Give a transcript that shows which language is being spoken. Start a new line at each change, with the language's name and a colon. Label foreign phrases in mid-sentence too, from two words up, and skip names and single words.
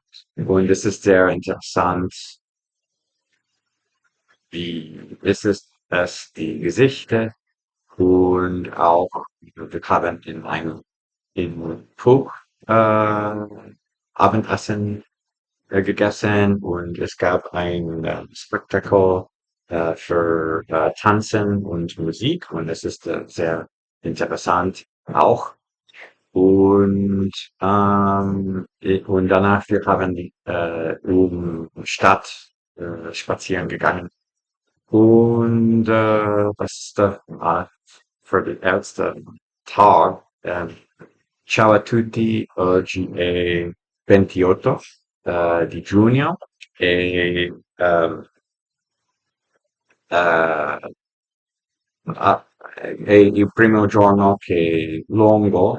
German: Und es ist sehr interessant, wie ist es die Geschichte und auch wir haben in einem in Pub Abendessen gegessen und es gab ein Spektakel für Tanzen und Musik und es ist sehr interessant auch. Und, und danach wir haben Stadt spazieren gegangen. Und was ist da für den ersten Tag?
Italian: Ciao a tutti, oggi è 28 di giugno eh, è il primo giorno che lungo